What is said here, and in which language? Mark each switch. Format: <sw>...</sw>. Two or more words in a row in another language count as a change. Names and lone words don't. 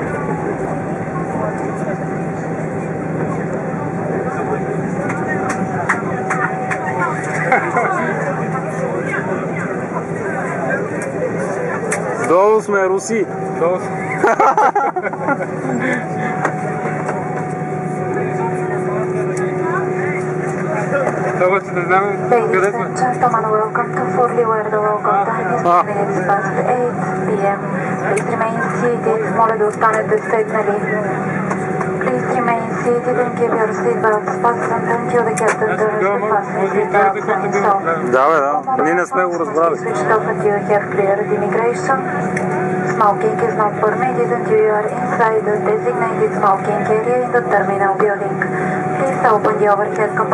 <bg>Долу сме, Руси. Долу сме. Това ще да знам къде сме.</bg> <en>Gentlemen, welcome to Forli, where the local time is 2 minutes past 8 p.m. Please remain seated.</en> <bg>Моля да останете седнали.</bg> <en>Please remain seated and keep your seatbelts fastened until the captain turns to fasten seatbelts and so.</en> <bg>Да, ние не сме го разбрали.</bg> <en>Switched off until you have cleared immigration. Smoking is not permitted until you are inside the designated smoking area in the terminal building. Please open the overhead compartment.</en>